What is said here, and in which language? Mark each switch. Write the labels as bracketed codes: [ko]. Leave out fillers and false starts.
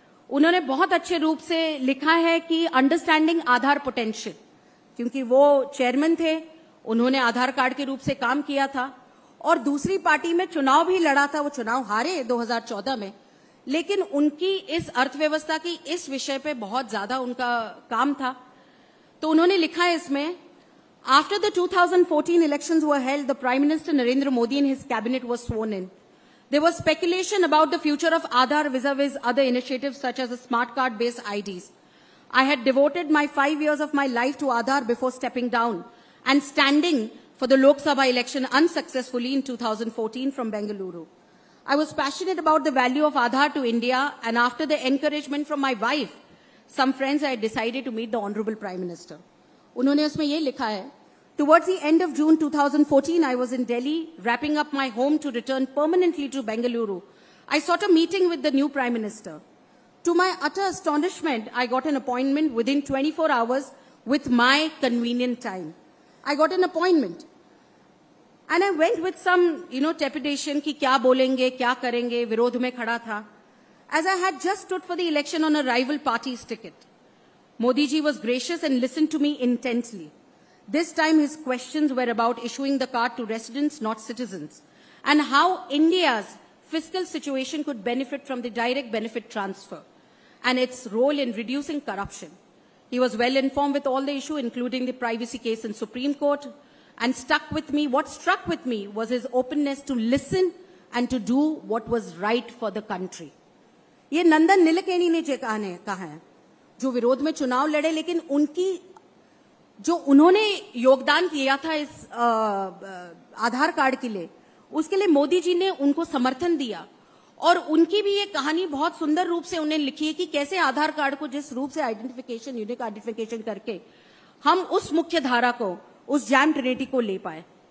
[hi] उन्होंने बहुत अच्छे रूप से लिखा है कि अंडरस्टैंडिंग आधार पोटेंशियल, क्योंकि वो चेयरमैन थे, उन्होंने आधार कार्ड के रूप से काम किया था और दूसरी पार्टी में चुनाव भी लड़ा था। वो चुनाव हारे 2014 में, लेकिन उनकी इस अर्थव्यवस्था की इस विषय पे बहुत ज्यादा उनका काम था। तो उन्होंने लिखा है इसमें, [en] after the 2014 elections were held, the Prime Minister Narendra Modi and his cabinet was sworn in. There was speculation about the future of Aadhaar vis-a-vis other initiatives such as the smart card-based IDs. I had devoted my 5 years of my life to Aadhaar before stepping down and standing for the Lok Sabha election unsuccessfully in 2014 from Bengaluru. I was passionate about the value of Aadhaar to India, and after the encouragement from my wife, some friends, I decided to meet the Honorable Prime Minister. [hi] उन्होंने उसमें ये लिखा है, [en] towards the end of June 2014, I was in Delhi, wrapping up my home to return permanently to Bengaluru. I sought a meeting with the new Prime Minister. To my utter astonishment, I got an appointment within 24 hours with my convenient time. I got an appointment. And I went with some, trepidation [hi] कि क्या बोलेंगे, क्या करेंगे, विरोध में खड़ा था. [en] As I had just stood for the election on a rival party's ticket. Modi ji was gracious and listened to me intently. This time his questions were about issuing the card to residents, not citizens, and how India's fiscal situation could benefit from the direct benefit transfer and its role in reducing corruption. He was well informed with all the issue, including the privacy case in Supreme Court, and what struck with me was his openness to listen and to do what was right for the country. [hi] ये नंदन नीलेकेणी ने कहा है, जो विरोध में चुनाव लड़े, लेकिन जो उन्होंने योगदान किया था इस आधार कार्ड के लिए, उसके लिए मोदी जी ने उनको समर्थन दिया। और उनकी भी ये कहानी बहुत सुंदर रूप से उन्हें लिखी है कि कैसे आधार कार्ड को जिस रूप से आइडेंटिफिकेशन, यूनिक आइडेंटिफिकेशन करके हम उस मुख्य धारा को, उस जैम ट्रिनिटी को ले पाए।